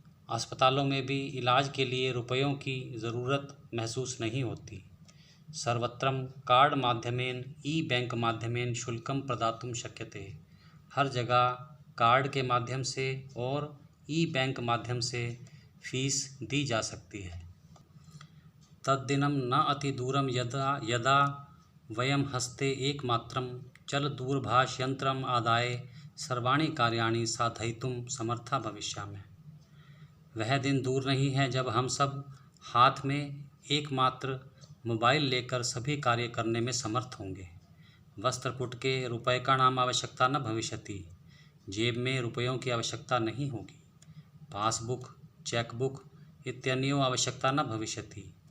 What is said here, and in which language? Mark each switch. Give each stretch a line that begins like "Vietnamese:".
Hindi: अस्पतालों में भी इलाज के लिए रुपयों की ज़रूरत महसूस नहीं होती।
Sanskrit: सर्वत्रम कार्ड माध्यमेन ई बैंक माध्यमेन शुल्कम प्रदातुं शक्यते।
Hindi: हर जगह कार्ड के माध्यम से और ई बैंक माध्यम से फीस दी जा सकती है।
Sanskrit: तद्दिनं न अतिदूरं यदा यदा वयं हस्ते एकमात्रं चलदूरभाषयन्त्रम् आदाय सर्वाणि कार्याणि साधयितुं समर्था भविष्यामः।
Hindi: वह दिन दूर नहीं है जब हम सब हाथ में एकमात्र मोबाइल लेकर सभी कार्य करने में समर्थ होंगे।
Sanskrit: वस्त्रपुटके रूप्यकाणाम् आवश्यकता न भविष्यति।
Hindi: जेब में रुपयों की आवश्यकता नहीं होगी।
Sanskrit: पासबुक चेकबुक इत्यन्यों आवश्यकता न भविष्यति।